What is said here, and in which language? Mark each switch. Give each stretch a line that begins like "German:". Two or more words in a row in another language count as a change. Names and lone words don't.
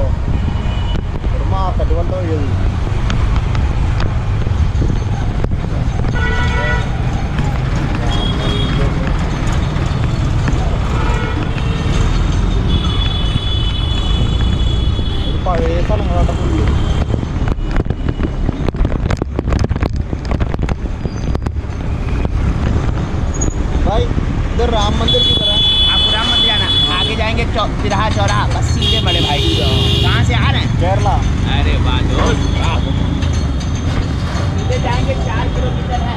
Malayalam: ഒരു മാർക്കറ്റ് പോലത്തെ വഴിയത്. ഒരു പഴയ സ്ഥലങ്ങളാട്ടോ ഫുള്ള്.
Hindi: भाई इधर राम मंदिर की तरह आपको राम मंदिर आना, आगे जाएंगे तिरहा चौराहा, बस सीधे बड़े भाई। कहाँ से आ रहे हैं? केरला। अरे वाह दोस्त, सीधे जाएंगे 4 किलोमीटर है।